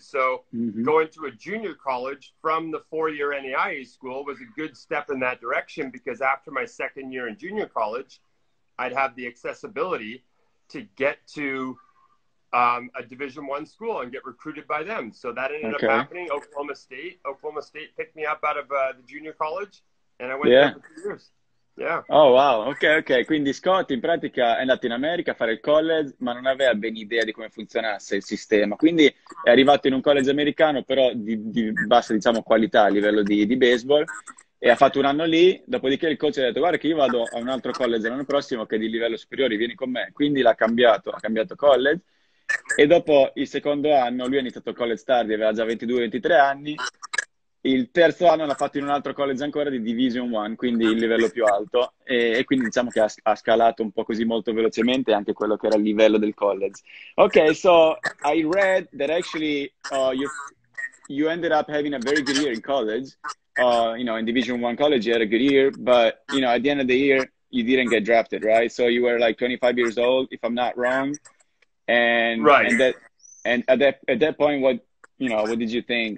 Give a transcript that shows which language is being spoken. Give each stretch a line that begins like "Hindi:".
English: So going to a junior college from the 4-year NAIA school was a good step in that direction, because after my second year in junior college, I'd have the accessibility to get to a Division I school and get recruited by them. So that ended up happening. Oklahoma State picked me up out of the junior college, and I went there for 2 years. Yeah. Oh wow, ok.
Italian: Quindi Scott in pratica è andato in America a fare il college, ma non aveva ben idea di come funzionasse il sistema. Quindi è arrivato in un college americano, però di bassa, diciamo, qualità a livello di baseball, e ha fatto un anno lì. Dopodiché il coach ha detto: guarda che io vado a un altro college l'anno prossimo che è di livello superiore, vieni con me. Quindi ha cambiato college, e dopo il secondo anno lui ha iniziato il college tardi, aveva già 22-23 anni. Il terzo anno l'ha fatto in un altro college ancora di Division 1, quindi il livello più alto, e quindi diciamo che ha scalato un po' così molto velocemente anche quello che era il livello del college.
English: Ok, so I read that actually you ended up having a very good year in college. In Division 1 college you had a good year, but at the end of the year you didn't get drafted, right? So you were like 25 years old, if I'm not wrong, and at that point, what did you think?